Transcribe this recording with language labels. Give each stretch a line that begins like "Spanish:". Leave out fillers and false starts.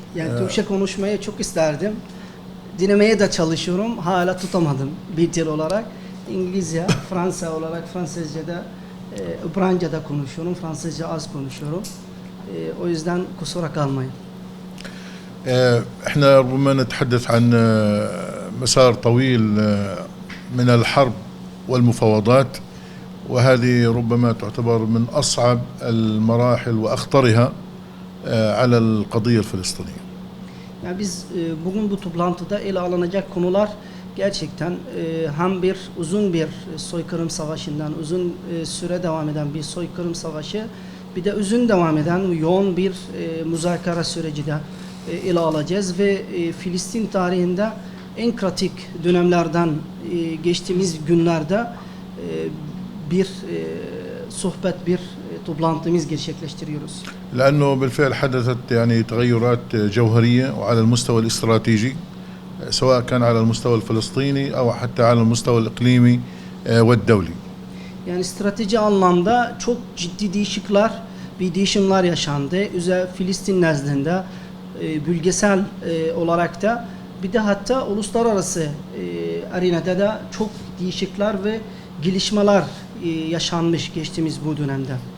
Turkish: Yani Türkçe konuşmayı çok isterdim. Dinlemeye de çalışıyorum. Hala tutamadım bir dil olarak. İngilizce, Fransa olarak Fransızca'da, İbranice'de konuşuyorum. Fransızca az konuşuyorum. O yüzden kusura kalmayın.
Arabic: احنا ربما نتحدث عن مسار طويل من الحرب والمفاوضات وهذه ربما تعتبر من أصعب المراحل وأخطرها على القضية الفلسطينية.
Turkish: Yani biz bugün bu toplantıda ele alınacak konular gerçekten hem bir uzun bir soykırım savaşından uzun süre devam eden bir soykırım savaşı, bir de uzun devam eden yoğun bir muzakara süreci de ele alacağız ve Filistin tarihinde en kritik dönemlerden geçtiğimiz günlerde bir sohbet, bir toplantımız gerçekleştiriyoruz.
Arabic: لأنه بالفعل حدثت يعني تغيرات جوهرية وعلى المستوى الاستراتيجي سواء كان على المستوى الفلسطيني أو حتى على المستوى الإقليمي والدولي.
Turkish: Yani strateji anlamda çok ciddi değişimler yaşandı. Özellikle Filistin nezdinde bölgesel olarak da bir de hatta uluslararası arenada da çok değişiklikler ve gelişmeler yaşanmış geçtiğimiz bu dönemde.